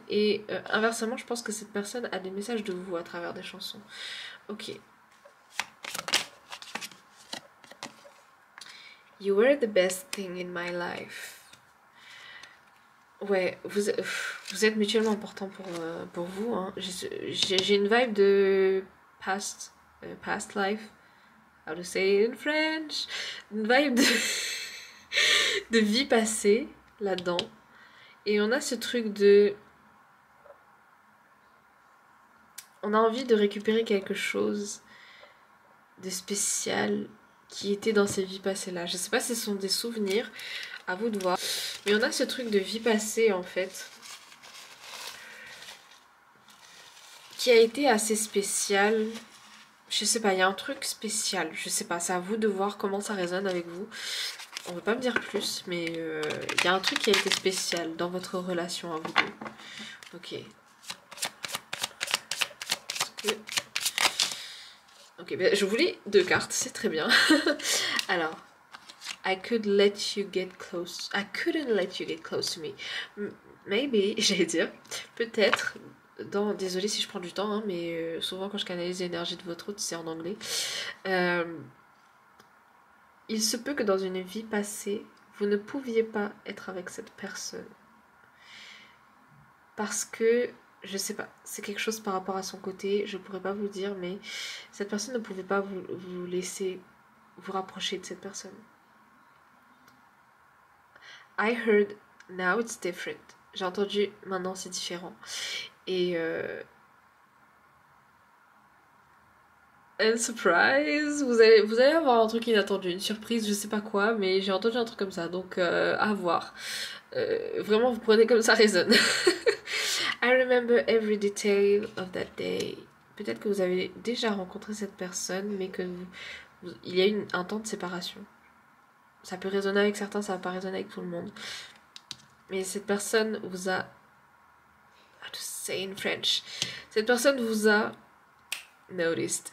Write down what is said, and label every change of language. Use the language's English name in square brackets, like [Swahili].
[French] Et inversement, je pense que cette personne a des messages de vous à travers des chansons. Ok. [English] You were the best thing in my life. [French] Ouais, vous êtes mutuellement important pour vous. Hein. J'ai une vibe de past life. [English] How to say it in French? [French] Une vibe de vie passée là-dedans. Et on a ce truc de... On a envie de récupérer quelque chose de spécial qui était dans ces vies passées-là. Je sais pas si ce sont des souvenirs, à vous de voir. Mais on a ce truc de vie passée en fait, qui a été assez spécial. Je sais pas, il y a un truc spécial. Je sais pas, c'est à vous de voir comment ça résonne avec vous. On veut pas me dire plus, mais il y a un truc qui a été spécial dans votre relation à vous deux. Ok. Ok, ben, je voulais 2 cartes, c'est très bien. [English] Alors, I could let you get close. I couldn't let you get close to me. [French] Maybe, j'allais dire, peut-être, désolée si je prends du temps, hein, mais souvent quand je canalise l'énergie de votre hôte, c'est en anglais. Il se peut que dans une vie passée, vous ne pouviez pas être avec cette personne. Parce que, je sais pas, c'est quelque chose par rapport à son côté, je pourrais pas vous dire, mais cette personne ne pouvait pas vous laisser vous rapprocher de cette personne. [English] I heard, now it's different. [French] J'ai entendu, maintenant c'est différent. Et and surprise, vous allez avoir un truc inattendu, une surprise, je sais pas quoi, mais j'ai entendu un truc comme ça, donc à voir. Vraiment, vous prenez comme ça résonne. [English] I remember every detail of that day. [French] Peut-être que vous avez déjà rencontré cette personne, mais que il y a un temps de séparation. Ça peut résonner avec certains, ça va pas résonner avec tout le monde. Mais cette personne vous a... [English] How to say in French? [French] Cette personne vous a noticed.